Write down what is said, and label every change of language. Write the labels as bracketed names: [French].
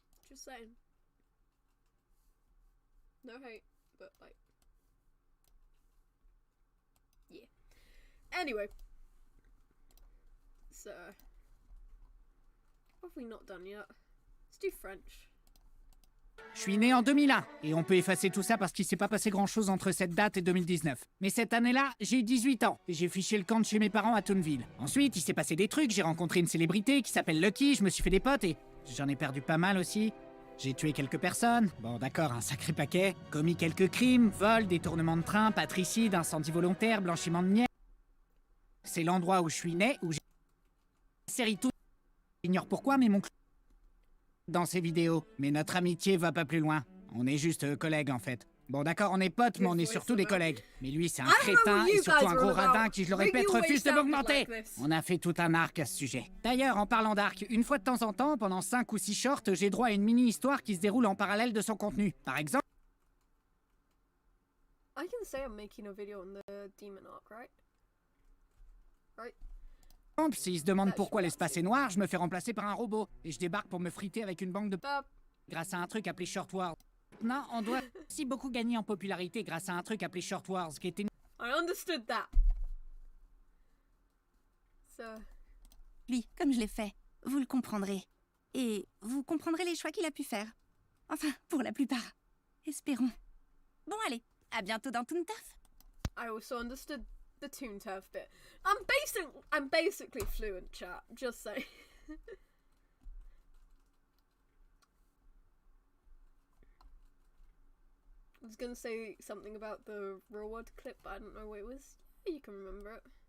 [English] Just saying. No hate, but like... Yeah. Anyway. So... What have we not done yet? Let's do French. [French] Je suis né en 2001, et on peut effacer tout ça parce qu'il s'est pas passé grand-chose entre cette date et 2019. Mais cette année-là, j'ai eu 18 ans, et j'ai fiché le camp de chez mes parents à Toonville. Ensuite, il s'est passé des trucs, j'ai rencontré une célébrité qui s'appelle Lucky, je me suis fait des potes, et j'en ai perdu pas mal aussi. J'ai tué quelques personnes, bon d'accord, un sacré paquet, commis quelques crimes, vol, détournement de train, patricide, incendie volontaire, blanchiment de miel. C'est l'endroit où je suis né, où j'ai... série tout... J'ignore pourquoi, mais mon... dans ces vidéos. Mais notre amitié va pas plus loin. On est juste collègues en fait. Bon d'accord, on est potes, mais on est surtout des collègues. Mais lui c'est un crétin et surtout un gros radin qui, je le répète, refuse de m'augmenter. On a fait tout un arc à ce sujet. D'ailleurs, en parlant d'arc, une fois de temps en temps, pendant 5 ou 6 shorts, j'ai droit à une mini-histoire qui se déroule en parallèle de son contenu. Par exemple... [English] I can say I'm making a video on the demon arc, right? Right? [French] S'ils se demandent pourquoi l'espace est noir, je me fais remplacer par un robot. Et je débarque pour me friter avec une banque de... grâce à un truc appelé Short Wars. Non, on doit aussi beaucoup gagner en popularité grâce à un truc appelé Short Wars, qui était... [English] I understood that. So... [French] Lui, comme je l'ai fait, vous le comprendrez. Et vous comprendrez les choix qu'il a pu faire. Enfin, pour la plupart. Espérons. Bon, allez, à bientôt dans Toon Turf. [English] I also understood the Toon Turf bit. I'm basically fluent, chat. Just saying. I was gonna say something about the real world clip, but I don't know what it was. Yeah, you can remember it.